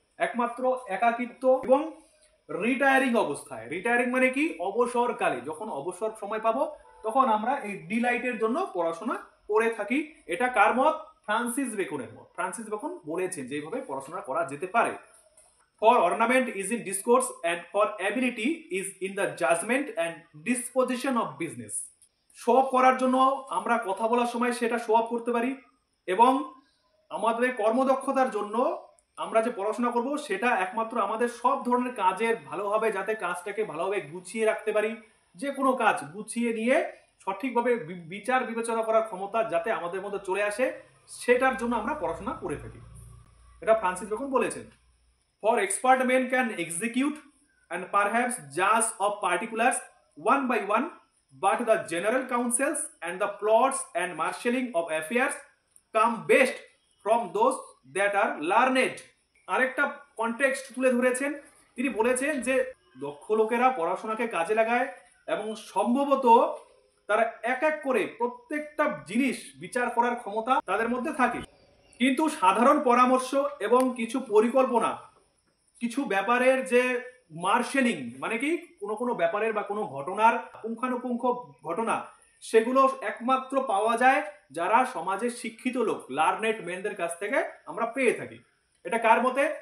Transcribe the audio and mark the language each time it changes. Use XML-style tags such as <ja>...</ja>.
<bn>একমাত্র একাকিত্ব এবং রিটায়ারিং অবস্থায়। রিটায়ারিং মানে কি? অবসরকালে, যখন অবসর সময় পাবো তখন আমরা এই ডিলাইটের জন্য পড়াশোনা করে থাকি। এটা কার মত? ফ্রান্সিস বেকনের মত। ফ্রান্সিস বেকন বলেছেন যে এইভাবে পড়াশোনা করা যেতে পারে।</bn> <en>For ornament is in discourse and for ability is in the judgment and disposition of business.</en> <bn>Show off করার জন্য আমরা কথা বলার সময় সেটা শো অফ করতে পারি, এবং আমাদের কর্মদক্ষতার জন্য আমরা যে পড়াশোনা করব সেটা একমাত্র আমাদের সব ধরনের কাজের ভালোভাবে, যাতে কাজটাকে ভালোভাবে গুছিয়ে রাখতে পারি, যে কোনো কাজ গুছিয়ে নিয়ে সঠিকভাবে বিচার বিবেচনা করার ক্ষমতা যাতে আমাদের মধ্যে চলে আসে, সেটার জন্য আমরা পড়াশোনা করে থাকি। এটা ফ্রান্সিস বেকন বলেছেন।</bn> <en>For expert men can execute and perhaps judge of particulars one by one, but the general counsels and the plots and marshalling of affairs come best from those that are learned.</en> <bn>আরেকটা context তুলে ধরেছেন। তিনি বলেছেন যে দক্ষ লোকেরা পড়াশোনাকে কাজে লাগায় এবং সম্ভবত তারা এক এক করে প্রত্যেকটা জিনিস বিচার করার ক্ষমতা তাদের মধ্যে থাকে, কিন্তু সাধারণ পরামর্শ এবং কিছু পরিকল্পনা, কিছু ব্যাপারের যে মার্শেলিং মানে কি কোনো ব্যাপারের বা কোনো ঘটনার পুঙ্খানুপুঙ্খ ঘটনা, সেগুলো একমাত্র পাওয়া যায় যারা সমাজের শিক্ষিত লোক, লার্নেড মেনদের কাছ থেকে আমরা পেয়ে থাকি। এটা কার মতে?</bn>